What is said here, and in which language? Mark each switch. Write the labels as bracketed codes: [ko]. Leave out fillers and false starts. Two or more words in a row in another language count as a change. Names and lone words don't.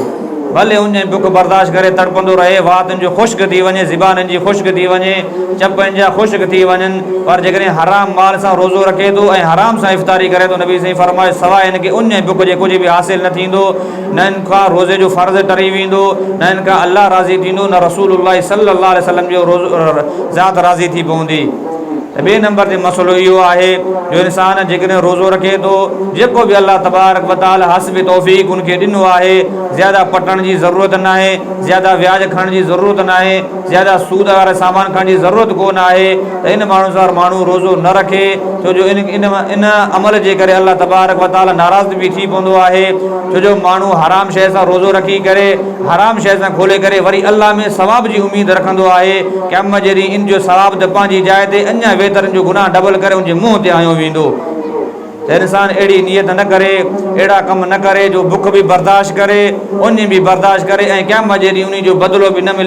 [sd] भले उन बुख बर्दाश्त करे तड़पंदो रहे, वातुनि जो ख़ुश्क थी वञे, ज़िबाननि जी ख़ुश्क थी वञे, चपनि जा ख़ुश्क थी वञनि, पर जेकॾहिं हराम माल सां रोज़ो रखे थो ऐं हराम सां इफ़्तारी करे थो, नबी साईं फरमायो सवाइ हिनखे उन बुख जे कुझु बि हासिलु न थींदो। न हिन खां रोज़े जो फ़र्ज़ु टरी वेंदो, न हिन खां अल्लाह राज़ी थींदो, न रसूलुल्लाह [ar] صلى الله عليه وسلم [sd] जो ज़ात राज़ी थी पवंदी। ॿिए नंबर ते मसइलो इहो आहे जो इंसान जेकॾहिं रोज़ो रखे थो, जेको बि अल्लाह तबारक व तआला हस्ब तौफ़ीक़ उनखे ॾिनो आहे, ज़्यादा पटण जी ज़रूरत न आहे, ज़्यादा व्याज खणण जी ज़रूरत न आहे, ज़्यादा सूद वारा सामान खणण जी ज़रूरत कोन आहे, त इन माण्हू सां माण्हू रोज़ो न रखे, छो जो इन अमल जे करे अल्लाह तबारक व तआला नाराज़ बि थी पवंदो आहे। छो जो माण्हू हराम शइ सां रोज़ो रखी करे, हराम शइ सां खोले करे वरी अल्लाह में सवाब जी उमेद रखंदो आहे। क़यामत जे ॾींहुं इन जो सवाब त पंहिंजी जाइ ते अञा वेतरनि जो गुनाह डबल करे उनजे मुंहं ते आयो वेंदो। त इंसान अहिड़ी नियत न करे, अहिड़ा कम न करे जो बुख बि बर्दाश्त करे, उन बि बर्दाश्त करे ऐं क़यामत जे ॾींहुं उन जो बदिलो बि न मिले।